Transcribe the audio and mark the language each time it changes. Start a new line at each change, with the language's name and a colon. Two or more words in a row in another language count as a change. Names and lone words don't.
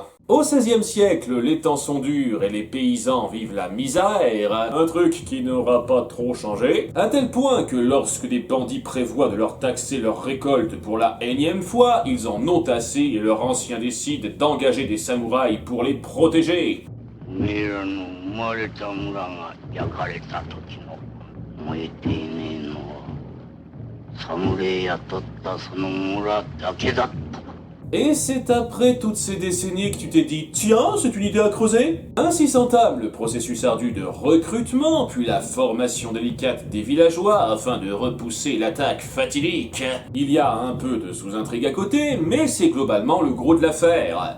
French: Au XVIe siècle, les temps sont durs et les paysans vivent la misère, un truc qui n'aura pas trop changé, à tel point que lorsque des bandits prévoient de leur taxer leur récolte pour la énième fois, ils en ont assez et leurs anciens décident d'engager des samouraïs pour les protéger.
Japanese: おめえらの生まれた村が焼かれた時の燃えていねえのは侍雇ったその村だけだった。
French: Et c'est après toutes ces décennies que tu t'es dit « Tiens, c'est une idée à creuser ?» Ainsi s'entame le processus ardu de recrutement, puis la formation délicate des villageois afin de repousser l'attaque fatidique. Il y a un peu de sous-intrigue à côté, mais c'est globalement le gros de l'affaire.